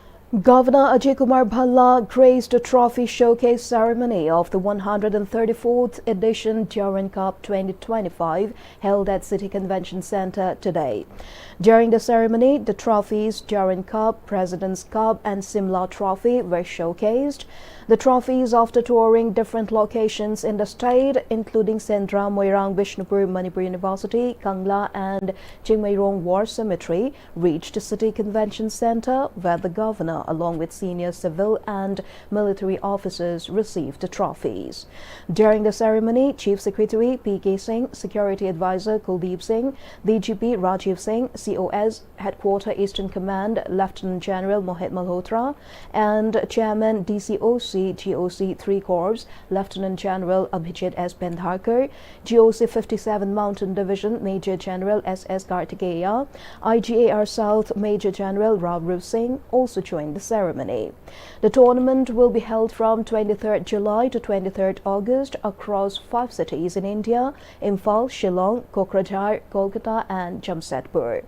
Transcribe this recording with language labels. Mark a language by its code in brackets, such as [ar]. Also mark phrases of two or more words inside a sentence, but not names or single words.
[en] Governor Ajay Kumar Bhalla graced a trophy showcase ceremony of the 134th edition Durand Cup 2025 held at City Convention Centre today. During the ceremony, the trophies Durand Cup, President's Cup and Simla Trophy were showcased. The trophies, after touring different locations in the state, including Sendra, Moirang, Bishnupur, Manipur University, Kangla and Chingmairong War Cemetery, reached the City Convention Centre, where the governor, along with senior civil and military officers, received the trophies. During the ceremony, Chief Secretary P.K. Singh, Security Advisor Kuldeep Singh, DGP Rajiv Singh, COS, Headquarter Eastern Command Lieutenant General Mohit Malhotra, and Chairman DCOC GOC 3 Corps Lieutenant General Abhijit S. Bendharkar, GOC 57 Mountain Division Major General S.S. Kartikeya, IGAR South Major General Ravrup Singh also joined the ceremony. The tournament will be held from 23rd July to 23rd August across 5 cities in India: Imphal, Shillong, Kokrajhar, Kolkata and Jamshedpur.